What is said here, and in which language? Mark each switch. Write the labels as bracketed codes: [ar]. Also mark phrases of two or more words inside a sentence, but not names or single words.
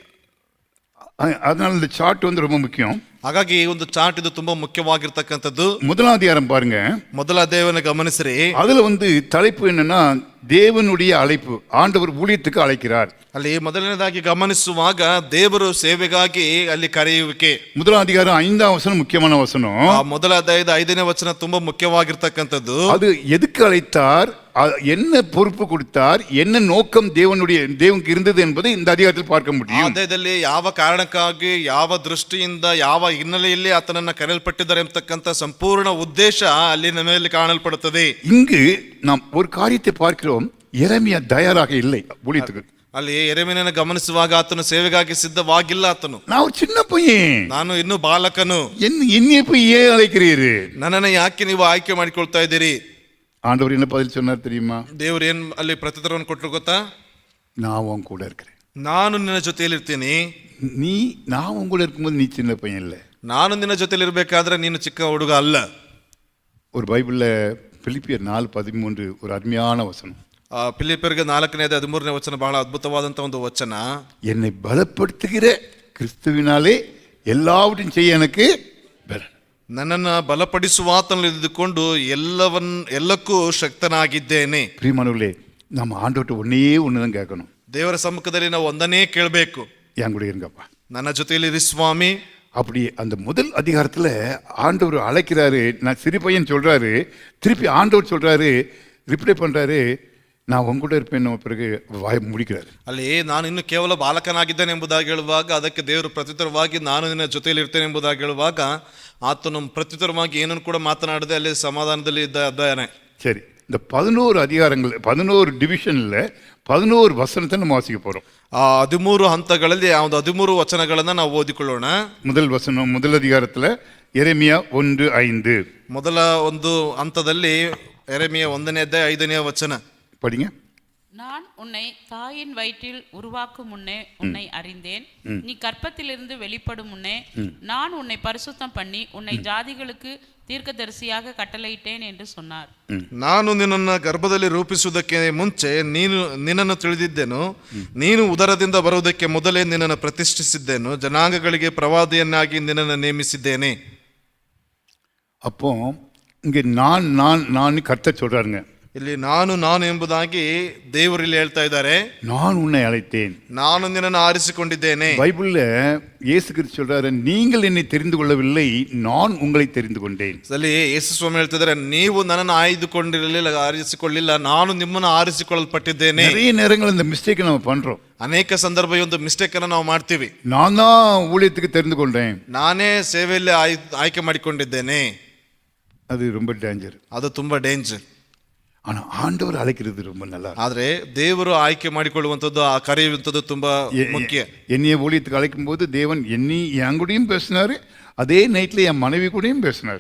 [ta] அதனால இந்த சார்ட் வந்து ரொம்ப முக்கியம். [kn] ಹಾಗಾಗಿ ಈ ಒಂದು ಚಾರ್ಟ್ ಇದು ತುಂಬಾ ಮುಖ್ಯವಾಗಿರ್ತಕ್ಕಂಥದ್ದು. [ta] முதலாம் அதிகாரம் பாருங்க, [kn] ಮೊದಲ ಅಧ್ಯಾಯವನ್ನು ಗಮನಿಸಿರಿ. [ta] அதுல வந்து தலைப்பு என்னன்னா தேவனுடைய அழைப்பு, ஆண்டவர் ஊழியத்துக்கு அழைக்கிறார். [kn] ಅಲ್ಲಿ ಮೊದಲನೇದಾಗಿ ಗಮನಿಸುವಾಗ ದೇವರು ಸೇವೆಗಾಗಿ ಅಲ್ಲಿ ಕರೆಯುವಿಕೆ. [ta] முதலாம் அதிகாரம் 5ஆம் வசனம் முக்கியமான வசனம். [kn] ಆ ಮೊದಲ ಅಧ್ಯಾಯದ 5ನೇ ವಚನ ತುಂಬಾ ಮುಖ್ಯವಾಗಿರ್ತಕ್ಕಂಥದ್ದು. [ta] அது எதுக்கு அழைத்தார், என்ன பொறுப்பு கொடுத்தார், என்ன நோக்கம் தேவனுக்கு இருந்தது என்பதை இந்த அதிகாரத்தில் பார்க்க [kn] ಆ [ta] முடியும். [kn] ಅಧ್ಯಾಯದಲ್ಲಿ ಯಾವ ಕಾರಣಕ್ಕಾಗಿ ಯಾವ ದೃಷ್ಟಿಯಿಂದ ಯಾವ ಹಿನ್ನೆಲೆಯಲ್ಲಿ ಆತನನ್ನ ಕರೆಯಲ್ಪಟ್ಟಿದ್ದಾರೆ ಎಂಬತಕ್ಕಂಥ ಸಂಪೂರ್ಣ ಉದ್ದೇಶ ಅಲ್ಲಿ ನಮ್ಮಲ್ಲಿ ಕಾಣಲ್ಪಡುತ್ತದೆ. [ta] இங்கு நாம் ஒரு காரியத்தை பார்க்கிறோம், எரேமியா தயாராக இல்லை ஊழியத்துக்கு. [kn] ಅಲ್ಲಿ ಯೆರೆಮೀಯನನ್ನು ಗಮನಿಸುವಾಗ ಆತನು ಸೇವೆಗಾಗಿ ಸಿದ್ಧವಾಗಿಲ್ಲ. ಆತನು [ta] நான் ஒரு சின்ன பையன், [kn] ನಾನು ಇನ್ನು ಬಾಲಕನು, [ta] என்னைய போய் ஏன் அழைக்கிறீரு? [kn] ನನ್ನನ್ನು ಯಾಕೆ ನೀವು ಆಯ್ಕೆ ಮಾಡಿಕೊಳ್ತಾ ಇದ್ದೀರಿ? [ta] ஆண்டவர் என்ன பதில் சொன்னார் தெரியுமா? [kn] ದೇವರು ಏನ್ ಅಲ್ಲಿ ಪ್ರತ್ಯುತ್ತರವನ್ನು ಕೊಟ್ಟರು ಗೊತ್ತಾ? [ta] நான் உன் கூட இருக்கிறேன். [kn] ನಾನು ನಿನ್ನ ಜೊತೆಯಲ್ಲಿರ್ತೀನಿ. [ta] நான் உன் கூட இருக்கும்போது நீ சின்ன பையன் இல்லை. [kn] ನಾನು ನಿನ್ನ ಜೊತೆಲಿರ್ಬೇಕಾದ್ರೆ ನೀನು ಚಿಕ್ಕ ಹುಡುಗ ಅಲ್ಲ. [ta] ஒரு பைபிள்ல பிலிப்பியர் 4:13 ஒரு அருமையான வசனம். [kn] ಫಿಲಿಪ್ಪಿಯರಿಗೆ 4ನೇ 13ನೇ ವಚನ ಬಹಳ ಅದ್ಭುತವಾದಂತ ಒಂದು ವಚನ. [ta] என்னை பலப்படுத்துகிற கிறிஸ்துவினாலே எல்லாவற்றையும் செய்ய எனக்கு பலன். [kn] ನನ್ನನ್ನು ಬಲಪಡಿಸುವ ಆತನಲ್ಲಿ ಇದ್ದುಕೊಂಡು ಎಲ್ಲಕ್ಕೂ ಶಕ್ತನಾಗಿದ್ದೇನೆ. [ta] பிரியமானவர்களே, நம்ம ஆண்டவர்கிட்ட ஒன்னே தான் கேட்கணும். [kn] ದೇವರ ಸಮ್ಮುಖದಲ್ಲಿ ನಾವು ಒಂದನ್ನೇ ಕೇಳಬೇಕು, [ta] என் கூட இருங்கப்பா. [kn] ನನ್ನ ಜೊತೆಯಲ್ಲಿ ಸ್ವಾಮಿ. [ta] அப்படி அந்த முதல் அதிகாரத்துல ஆண்டவர் அழைக்கிறாரு. நான் சிறு பையன் சொல்றாரு, திருப்பி ஆண்டவர் சொல்றாரு, ரிப்ளை பண்றாரு, நான் உங்க கூட இருப்பேன். பிறகு வாய் முடிக்கிறாரு. [kn] ಅಲ್ಲಿ ನಾನು ಇನ್ನು ಕೇವಲ ಬಾಲಕನಾಗಿದ್ದೇನೆ ಎಂಬುದಾಗಿ ಹೇಳುವಾಗ ಅದಕ್ಕೆ ದೇವರು ಪ್ರತ್ಯುತ್ತರವಾಗಿ ನಾನು ನಿನ್ನ ಜೊತೆಯಲ್ಲಿ ಇರ್ತೇನೆ ಎಂಬುದಾಗಿ ಹೇಳುವಾಗ ಆತನು ಪ್ರತ್ಯುತ್ತರವಾಗಿ ಏನನ್ನು ಕೂಡ ಮಾತನಾಡದೆ ಅಲ್ಲಿ ಸಮಾಧಾನದಲ್ಲಿ ಇದ್ದಾನೆ. [ta] சரி, இந்த 11 அதிகாரங்கள் 11 டிவிஷன்ல 11 ವಚನத்தை நம்ம வாசிக்க போறோம். [kn] ಆ 13 ಹಂತಗಳಲ್ಲಿ ಆ 13 ವಚನಗಳನ್ನ ನಾವು ಓದಿಕೊಳ್ಳೋಣ. [ta] முதல் வசனம் முதல் அதிகாரத்துல எரேமியா 1:5 [kn] ಮೊದಲ ಒಂದು ಹಂತದಲ್ಲಿ ಯೆರೆಮೀಯ 1ನೇ ಅಧ್ಯಾಯ 5ನೇ ವಚನ [ta] படிங்க. நான் உன்னை தாயின் வயிற்றில் உருவாக்கும் முன்னே உன்னை அறிந்தேன். நீ கர்ப்பத்திலிருந்து வெளிப்படும் முன்னே நான் உன்னை பரிசுத்தம் பண்ணி உன்னை ஜாதிகளுக்கு தீர்க்கதரிசியாக கட்டளையிட்டேன் என்று சொன்னார். [kn] ನಾನು ನಿನ್ನನ್ನು ಗರ್ಭದಲ್ಲಿ ರೂಪಿಸುವುದಕ್ಕೆ ಮುಂಚೆ ನಿನ್ನನ್ನು ತಿಳಿದಿದ್ದೆನು. ನೀನು ಉದರದಿಂದ ಬರುವುದಕ್ಕೆ ಮೊದಲೇ ನಿನ್ನನ್ನು ಪ್ರತಿಷ್ಠಿಸಿದ್ದೇನು. ಜನಾಂಗಗಳಿಗೆ ಪ್ರವಾದಿಯನ್ನಾಗಿ ನಿನ್ನನ್ನು ನೇಮಿಸಿದ್ದೇನೆ. [ta] அப்போ இங்க நான் கர்த்தர் சொல்றாருங்க. [kn] ಇಲ್ಲಿ ನಾನು ಎಂಬುದಾಗಿ ದೇವರು ಇಲ್ಲಿ ಹೇಳ್ತಾ ಇದ್ದಾರೆ. [ta] நான் உன்னை அழைத்தேன், [kn] ನಾನು ನಿನ್ನನ್ನು ಆರಿಸಿಕೊಂಡಿದ್ದೇನೆ. [ta] பைபிள்ல இயேசு கிறிஸ்து சொல்றாரு, நீங்கள் என்னை தெரிந்து கொள்ளவில்லை, நான் உங்களை தெரிந்து கொண்டேன். [kn] ಅಲ್ಲಿ ಯೇಸು ಸ್ವಾಮಿ ಹೇಳ್ತಿದ್ದಾರೆ, ನೀವು ನನ್ನನ್ನು ಆರಿಸಿಕೊಳ್ಳಿಲ್ಲ, ನಾನು ನಿಮ್ಮನ್ನು ಆರಿಸಿಕೊಳ್ಳಲ್ಪಟ್ಟಿದ್ದೇನೆ. [ta] நிறைய நேரங்கள் இந்த மிஸ்டேக் நம்ம பண்றோம். [kn] ಅನೇಕ ಸಂದರ್ಭ ಈ ಒಂದು ಮಿಸ್ಟೇಕ್ ಅನ್ನು ನಾವು ಮಾಡ್ತೀವಿ. [ta] நான் தான் ஊழியத்துக்கு தெரிந்து கொண்டேன், [kn] ನಾನೇ ಸೇವೆಯಲ್ಲಿ ಆಯ್ಕೆ ಮಾಡಿಕೊಂಡಿದ್ದೇನೆ. [ta] அது ரொம்ப டேஞ்சர். [kn] ಅದು ತುಂಬಾ ಡೇಂಜರ್. [ta] ஆனா ஆண்டவர் அழைக்கிறது ரொம்ப நல்லா. [kn] ಆದ್ರೆ ದೇವರು ಆಯ್ಕೆ ಮಾಡಿಕೊಳ್ಳುವಂಥದ್ದು, ಆ ಕರೆಯುವಂಥದ್ದು ತುಂಬಾ ಮುಖ್ಯ. [ta] என்னைய ஊழியத்துக்கு அழைக்கும் போது தேவன் என் கூடயும் பேசினாரு, அதே நைட்ல என் மனைவி கூடயும் பேசினாரு.